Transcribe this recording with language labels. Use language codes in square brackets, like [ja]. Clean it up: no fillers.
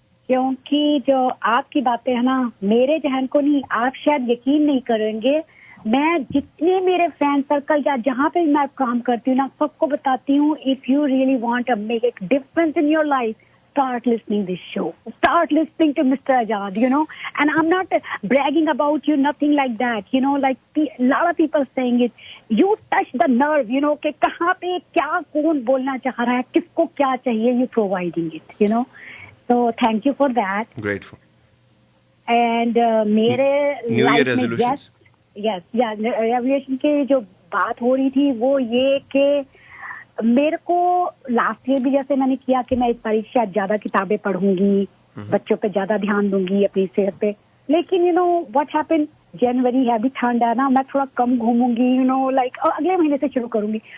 [ur] کیونکہ جو آپ کی باتیں ہیں نا, میرے ذہن کو نہیں, آپ شاید یقین نہیں کریں گے, میں جتنے میرے فرینڈ سرکل یا جہاں پہ میں کام کرتی ہوں نا سب کو بتاتی ہوں [en] If you really want to make a difference in your life start listening this show, start listening to Mr. Ajad, you know, and I'm not bragging about you, nothing like that, you know, like a lot of people saying it, you touch the nerve, you know, [ur] کہ کہاں پہ کیا کون بولنا چاہ رہا ہے کس کو کیا چاہیے, [en] you providing it, you know, so thank you for that. Grateful. And [ur] میرے [en] New Year life [ur] میں [en] resolutions. [ur] yes ریولیشن کی جو بات ہو رہی تھی وہ یہ کہ میرے کو لاسٹ ایئر بھی جیسے میں نے کیا کہ میں اس بار شاید زیادہ کتابیں پڑھوں گی, بچوں پہ زیادہ دھیان دوں گی, اپنی صحت پہ, لیکن [en] you know what happen [ur] جنوری ہے ابھی ٹھنڈ ہے نا, میں تھوڑا کم گھوموں گی, [en] you know like [ur] اگلے مہینے سے شروع کروں گی.